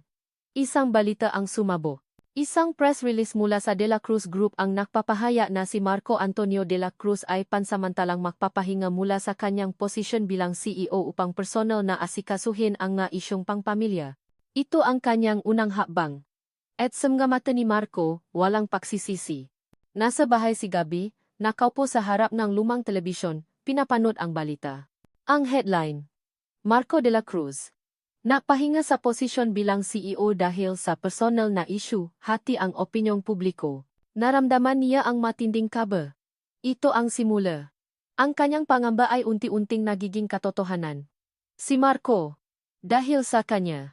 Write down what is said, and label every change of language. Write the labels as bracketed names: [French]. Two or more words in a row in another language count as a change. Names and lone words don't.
[Filipino] Isang balita ang sumabog. Isang [English] press release [Filipino] mula sa De La Cruz Group ang nagpapahaya na si Marco Antonio de la Cruz ay pansamantalang magpapahinga mula sa kanyang posisyon bilang CEO upang personal na asikasuhin ang nga isyong pangpamilya. Ito ang kanyang unang hakbang. At sa mga mata ni Marco, walang pagsisisi. Nasa bahay si Gabi, nakaupo sa harap ng lumang telebisyon, pinapanood ang balita. Ang headline. Marco de la Cruz. Napahinga sa posisyon bilang CEO dahil sa personal na issue, hati ang opinyong publiko. Naramdaman niya ang matinding kaba. Ito ang simula. Ang kanyang pangamba ay unti-unting nagiging katotohanan. Si Marco. Dahil sa kanya.